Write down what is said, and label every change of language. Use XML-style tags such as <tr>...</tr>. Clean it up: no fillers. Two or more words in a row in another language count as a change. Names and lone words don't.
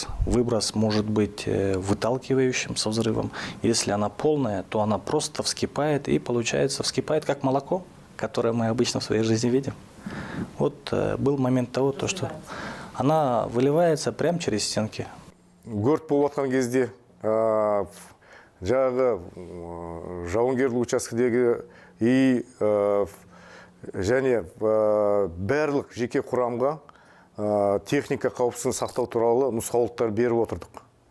<ru>Выброс может быть выталкивающим со взрывом. Если она полная, то она просто вскипает, и получается вскипает как молоко, которое мы обычно в своей жизни видим. Вот был момент того, что она выливается прямо через стенки.</ru> <kk>Өрт болып жатқан кезде жағы жауынгерлік учаскедегі және барлық жеке құрамға техника қауіпсіздігін сақтау туралы нұсқаулықтар беріп отырдық.</kk>